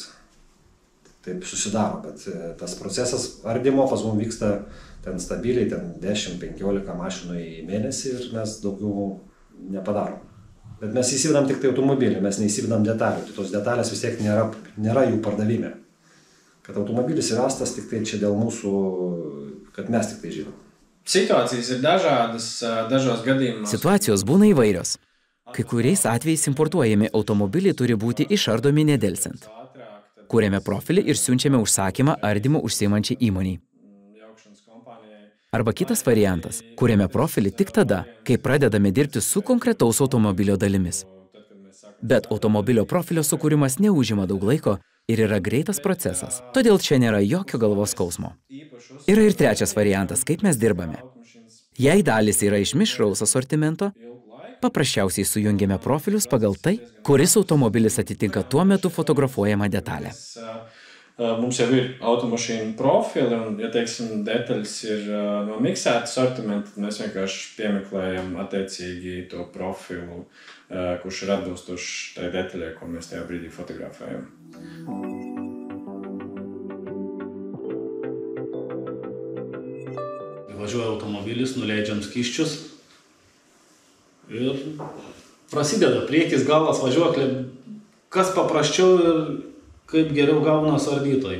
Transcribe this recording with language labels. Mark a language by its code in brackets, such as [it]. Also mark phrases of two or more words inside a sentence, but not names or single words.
[lt] Taip susidaro, bet tas procesas ardymo pas mums vyksta ten stabiliai, ten 10-15 mašinų į mėnesį ir mes daugiau nepadarom. Bet mes įsivedam tik tai automobilį, mes neįsivedam detalių. Tai tos detalės vis tiek nėra jų pardavime. Kad automobilis įvestas tik tai čia dėl mūsų, kad mes tik tai žinom. [lv] Situācijas ir dažādas, dažos gadījumos. [lt] Situacijos būna įvairios. Kai kuriais atvejais importuojami automobiliai turi būti išardomi nedelsiant. Kūrėme profilį ir siunčiame užsakymą ardymu užsiimančiai įmoniai. Arba kitas variantas – kūrėme profilį tik tada, kai pradedame dirbti su konkretaus automobilio dalimis. Bet automobilio profilio sukūrimas neužima daug laiko ir yra greitas procesas, todėl čia nėra jokio galvos skausmo. Yra ir trečias variantas, kaip mes dirbame. Jei dalys yra iš mišraus asortimento, paprasčiausiai sujungiame profilius pagal tai, kuris automobilis atitinka tuo metu fotografuojamą detalę. [lv] Mums jau ir automašīnu profili, un, ja teiksim, detaļas ir nomiksēta sortimenta, tad mēs vienkārši piemeklējam attiecīgi to profilu, kurš ir atbilstošs tai detaļai, ko mēs tajā brīdī fotografējam. [lt] Važiuoja automobilis, nuleidžiam skysčius ir prasideda priekis, galas, važiuoklė, kas paprasčiau ir kaip geriau gaunas ardytojai.